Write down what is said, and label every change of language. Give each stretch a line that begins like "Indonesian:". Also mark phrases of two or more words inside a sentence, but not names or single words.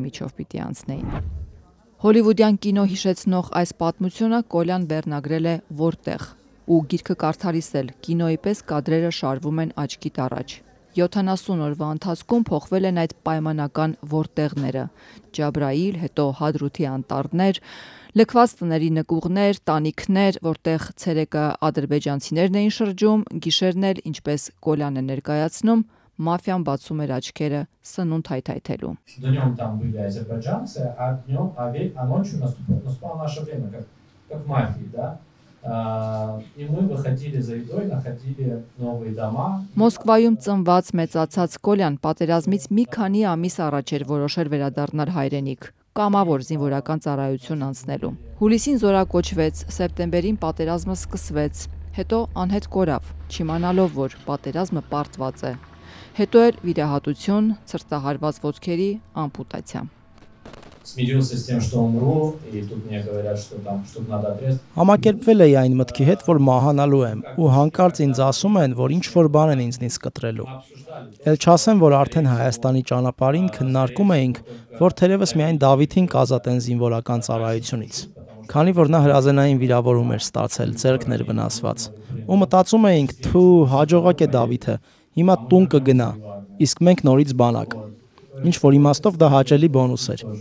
Armenian: միջով պիտի անցնեին։ Հոլիվուդյան կինո հիշեցնող այս պատմությունը Կոլյան վերնագրել է «Որտեղ» ու գիրքը կարդալիս էլ կինոյի պես կադրերը շարվում են աչքիդ առաջ։ 70 օրվա ընթացքում փոխվել են այդ պայմանական որտեղները՝ Ջաբրայիլ, հետո Հադրութի անտառներ, լքված տների նկուղներ, տանիքներ, որտեղ ցերեկը ադրբեջանցիներն էին շրջում, գիշերն էլ, ինչպես Կոլյան է ներկայացնում, մաֆիան բացում էր աչքերը սնունդ հայթայթելու։
Russian: Днем там были азербайджанцы, а ночью наступало наше время, как в мафии, да? И мы выходили за едой, находили новые дома.
Armenian: Մոսկվայում ծնված մեծացած Կոլյան պատերազմից մի քանի ամիս առաջ էր որոշել վերադառնալ հայրենիք, կամավոր զինվորական ծառայություն անցնելու։ Հուլիսին զորակոչվեց, սեպտեմբերին պատերազմը սկսվեց, հետո անհետ կորավ, չիմանալով, որ պատերազմը պարտված է։ Հետո էլ վիրահատություն, ցրտահարված ոտքերի ամպուտացիա։
Russian: Смирился с тем, что умру, и тут мне говорят, что там что-то надо отрезать.
Armenian: Համակերպվել էի այն մտքի հետ, որ մահանալու եմ, ու հանկարծ ինձ ասում են, որ ինչ որ բան են ինձնից կտրելու։ Էլ չասեմ, որ արդեն Հայաստանի ճանապարհին քննարկում էինք, որ թերևս միայն Դավիթին կազատեն զինվորական ծառայությունից։ Քանի որ նա հրազենային վիրավորում էր ստացել, ձեռքն էր վնասված։ Ու մտածում էինք, թու, հաջողակ է Դավիթը, հիմա տուն կգնա, իսկ մենք նորից բանակ։ Ինչ որ իմաստով դա հաճելի բոնուս էր։